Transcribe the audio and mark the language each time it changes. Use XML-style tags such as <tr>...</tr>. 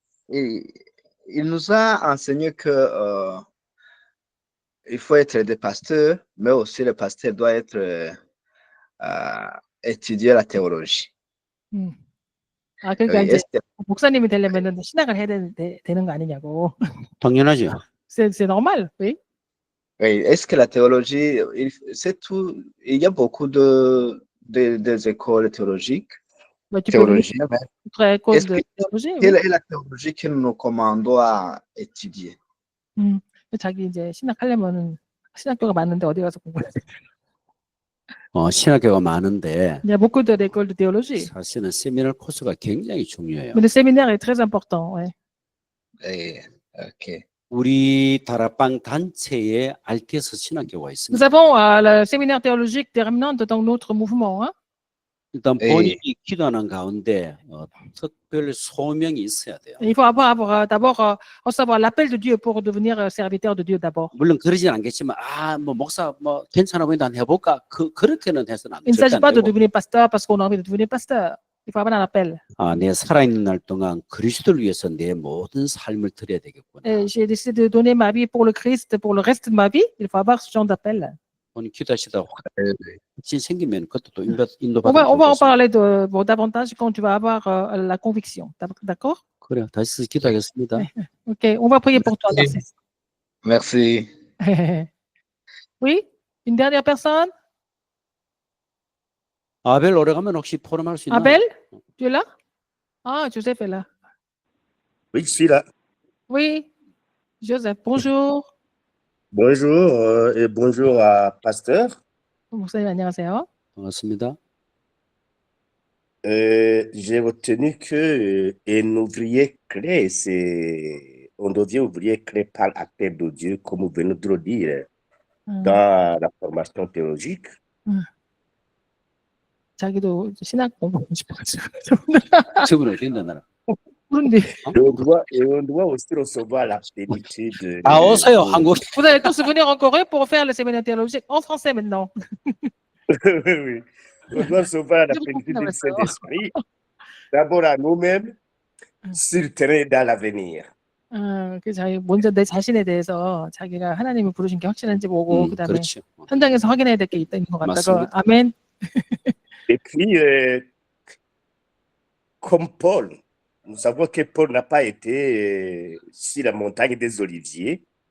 <fr>Il nous a enseigné que il faut être des pasteurs, mais aussi le pasteur doit être étudier la théologie.</fr> <ko>그러니까 이제 목사님이 되려면 신학을 해야 되는 거 아니냐고. 당연하죠.</ko> <fr>C'est normal, oui. Oui, est-ce que la théologie, c'est tout, il y a beaucoup des écoles théologiques, théologiennes, mais quelle est la théologie que nous commandons à étudier?</fr> <ko>자기 이제 신학하려면은 신학교가 많은데 어디 가서 공부해야 돼? 신학교가 많은데</ko> <fr>Il y a beaucoup d'écoles de théologie.</fr> <ko>사실은 세미나 코스가 굉장히 중요해요.</ko> <fr>Mais le séminaire est très important. Ouais. Ok.</fr> <ko>우리 다락방 단체에 RTS 신학교가</ko> <fr>Nous</fr> <ko>있습니다.</ko> <fr>avons le séminaire théologique des remnants dans notre mouvement. Hein.</fr> <ko>일단 본인이 기도하는 가운데 특별 소명이 있어야 돼요.</ko> <fr>Il faut d'abord recevoir l'appel de Dieu pour devenir serviteur de Dieu d'abord.</fr> <ko>물론 그러진 않겠지만 뭐 목사 뭐 괜찮아 보인다 한번 해볼까 그렇게는 해서는 안</ko> <fr>Il ne s'agit pas de</fr> <ko>되고</ko> <fr>devenir pasteur parce qu'on a envie de devenir pasteur. Il faut avoir un appel.</fr> <ko>내 살아있는 날 동안 그리스도를 위해서 내 모든 삶을 드려야 되겠구나.</ko> <fr>J'ai décidé de donner ma vie pour le Christ pour le reste de ma vie. Il faut avoir ce genre d'appel.</fr> <ko>본인 기도하시다 확신 생기면 그것도 또</ko> <fr>On va</fr> <ko>인도받으면</ko> <fr>en parler davantage quand tu vas avoir la conviction. D'accord?</fr> <ko>그래요. 다시 기도하겠습니다.</ko> <fr>Ok, on va prier pour toi. Merci. Oui? Une dernière personne?</fr> <ko>아벨 오래가면 혹시 포럼할 수 있나요?</ko> <fr>Abel? Tu es là? Ah, Joseph est là. Oui, je suis là. Oui, Joseph, bonjour. Bonjour et bonjour à Pasteur.</fr> <ko>목사님 안녕하세요. 반갑습니다.</ko> <fr>J'ai retenu que un ouvrier clé, on devient ouvrier clé par acteur de Dieu, comme vous venez de le dire, dans la formation théologique.</fr> <ko>자기도 신학 공부하고 싶어가지고. 저분 어디 있는 나라? 그런데</ko> <fr>Et on doit aussi recevoir la plénitude.</fr> <ko>오세요 한국.</ko> <fr>vous allez tous venir en Corée pour faire le séminaire théologique en français maintenant. Oui. On doit recevoir la plénitude du Saint-Esprit, d'abord à nous-mêmes, sur le terrain et dans l'avenir.</fr> <ko>그 자기 먼저 내 자신에 대해서 자기가 하나님이 부르신 게 확실한지 보고 그다음에 그렇죠. 현장에서 확인해야 될 게 있는 것 같다고. 맞습니다. 아멘.</ko> <fr>Et puis, comme Paul, nous savons que Paul n'a pas été sur la montagne des Oliviers.</fr>